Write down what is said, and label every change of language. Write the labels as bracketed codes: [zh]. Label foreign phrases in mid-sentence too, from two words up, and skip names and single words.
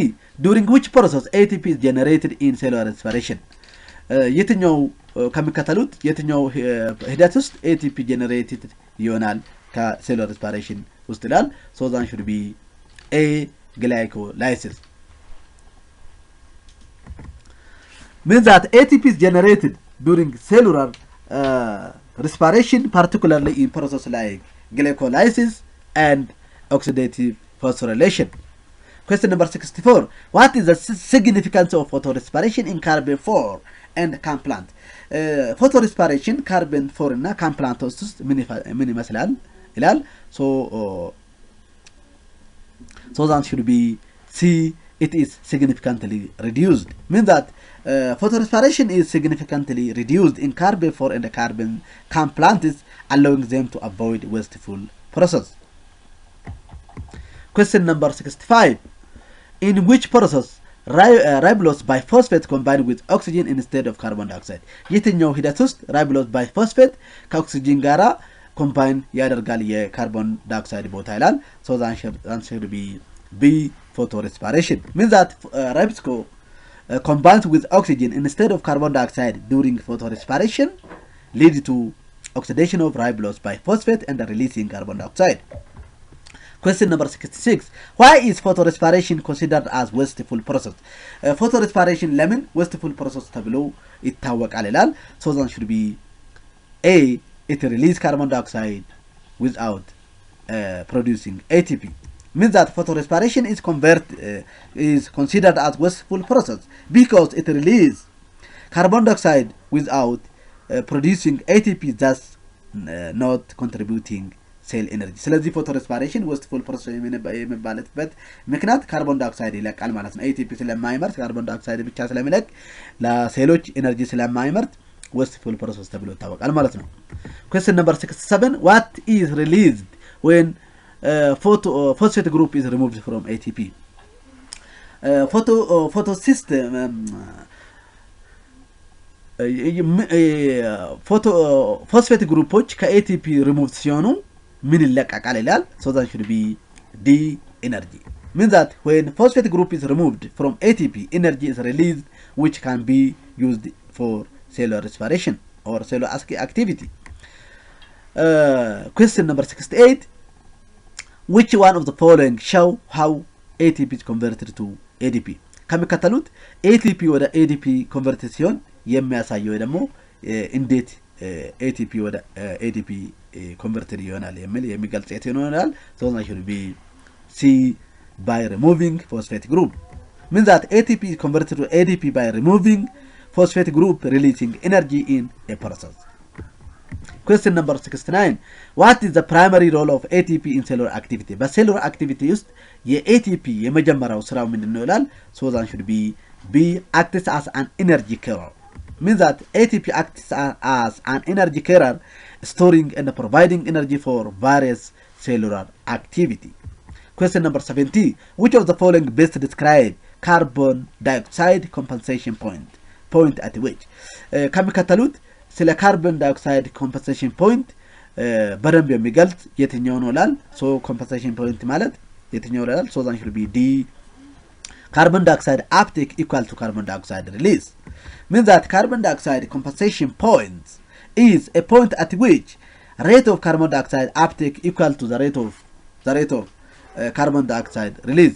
[en] During which process ATP is generated in cellular respiration? [am] የትኛው ከሚከተሉት የትኛው ሂደት ውስጥ [en] ATP generated [am] ይሆናል [en] ከcellular respiration [am] ውስጥ ይላል። [en] so that should be A, glycolysis. Means that ATP is generated during cellular respiration, particularly in processes like glycolysis and oxidative phosphorylation. Question number 64. What is the significance of photorespiration in carbon 4 and can plant? Photorespiration carbon 4 እና can plant [am] ውስጥ ምን ይመስላል ይላል። [en] so that should be C, it is significantly reduced. Means that photorespiration is significantly reduced in carbon 4 and carbon can plants, allowing them to avoid wasteful process. Question number 65. In which process ribulose biphosphate combined with oxygen instead of carbon dioxide? [am] የትኛው ሂደት ውስጥ [en] ribulose biphosphate [am] ከኦክሲጅን ጋራ ኮምባይን ያደርጋል [en] የcarbon dioxide [am] ቦታ ይላል። [en] so the answer will be B, photorespiration. Means that ribosco combines with oxygen instead of carbon dioxide during photorespiration, leads to oxidation of ribulose biphosphate and releasing carbon dioxide. Question number 66. Why is photorespiration considered as wasteful process? Photorespiration lemon wasteful process [am] ተብሎ ይታወቃል ይላል. [en] So that should be A. It releases carbon dioxide without producing ATP. Means that photorespiration is considered as wasteful process because it releases carbon dioxide without producing ATP, thus not contributing cell energy. [am] ስለዚህ [en] photorespiration wasteful process [am] የሚባልበት ምክንያት [en] carbon dioxide [am] ይለቃል ማለት ነው። ATP ስለማይመርት [en] carbon dioxide [am] ብቻ ስለሚለቅ ለሴሎች ኤነርጂ ስለማይመርት [en] wasteful process [am] ተብሎ ይታወቃል ማለት ነው። [en] Question number 67. What is released when phosphate group is removed from ATP? phosphate groupኦች ከATP removed [am] ሲሆኑ ምን ይለቀቃል ይላል? [en] So that should be D. Energy. Means that when phosphate group is removed from ATP, energy is released which can be used for cellular respiration or cellular activity. Question number 68. Which one of the following show how ATP is converted to ADP? [am] ከሚከተሉት ATP ወደ [en] ADP converted [am] ሲሆን የሚያሳየው ደግሞ እንዴት ATP ወደ [en] ADP converted [am] ይሆናል የሚገልጽ ይሆናል. [en] So that should be C. By removing phosphate group. Means that ATP is converted to ADP by removing phosphate group, releasing energy in a process. Question number 69. What is the primary role of ATP in cellular activity? በcellular activity [am] ውስጥ የATP የመጀመሪያው ስራው ምንድነው ይላል? [en] So that should be B. Acts as an energy carrier. Means that ATP acts as an energy carrier, storing and providing energy for various cellular activity. Question number 70. Which of the following best describe carbon dioxide compensation point? Point at which [am] ከሚከተሉት ስለ [en] carbon dioxide compensation point [am] በደንብ የሚገልጽ የትኛው ነው ይላል? ሶ [en] compensation point [am] ማለት የትኛው ይላል? [en] ሶ that should be D. Carbon dioxide uptake equal to carbon dioxide release. Means that carbon dioxide compensation point is a point at which rate of carbon dioxide uptake equal to the rate of carbon dioxide release.